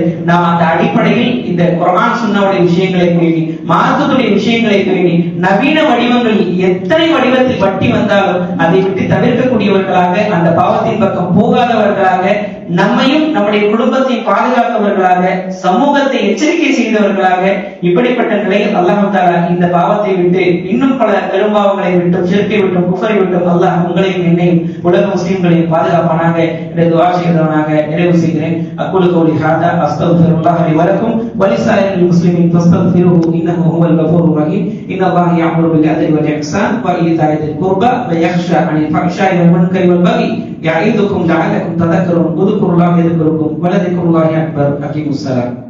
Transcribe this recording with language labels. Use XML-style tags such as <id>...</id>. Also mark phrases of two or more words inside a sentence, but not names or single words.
<ta>நாம் அந்த அடிப்படையில் இந்த குர்ஆன் சுன்னாவுடைய விஷயங்களை பேணி, மார்க்கத்துடைய விஷயங்களை பேணி, நவீன வடிவங்களில் எத்தனை வடிவத்தில் வட்டி வந்தாலும் அதை விட்டு தவிர்க்கக்கூடியவர்களாக, அந்த பாவத்தின் பக்கம் போகாதவர்களாக, நம்மையும் நம்முடைய குடும்பத்தையும் பாதுகாத்தவர்களாக, சமூகத்தை எச்சரிக்கை செய்தவர்களாக, இப்படிப்பட்ட நிலையில் அல்லாஹ் தஆலா இந்த பாவத்தை விட்டு, இன்னும் பல பெரும்பாவங்களை விட்டும், ஷிர்க்கை விட்டும், குஃபரை விட்டும் அல்லாஹ் உங்களையும் என்னையும் உலக முஸ்லிம்களையும் பாதுகாப்பானாக என்று துஆ செய்தவனாக நிறைவு செய்கிறேன்.</ta> <ar>أقول قولي هذا أستغفر الله لي ولكم ولسائر المسلمين فاستغفروه إنه هو الغفور الرحيم. إن الله يأمر بالعدل والإحسان وإيتاء القربى وينهى عن الفحشاء والمنكر والبغي يعظكم لعلكم تذكرون. اذكروا الله يذكركم ولذكر الله أكبر. أقيموا الصلاة.</ar>